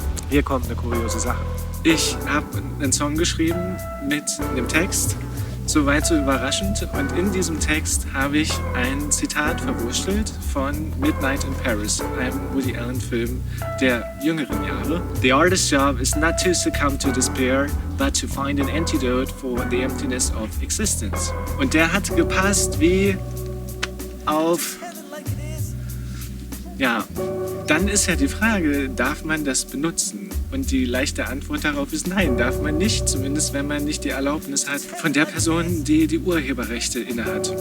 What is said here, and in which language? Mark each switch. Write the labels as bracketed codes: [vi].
[de] Hier kommt eine kuriose Sache. Ich habe einen Song geschrieben mit einem Text, soweit so überraschend. Und in diesem Text habe ich ein Zitat verwurstelt von Midnight in Paris, einem Woody Allen-Film der jüngeren Jahre. [en] The artist's job is not to succumb to despair, but to find an antidote for the emptiness of existence. [de] Und der hat gepasst wie auf... Ja, dann ist ja die Frage, darf man das benutzen? Und die leichte Antwort darauf ist nein, darf man nicht. Zumindest wenn man nicht die Erlaubnis hat von der Person, die die Urheberrechte innehat.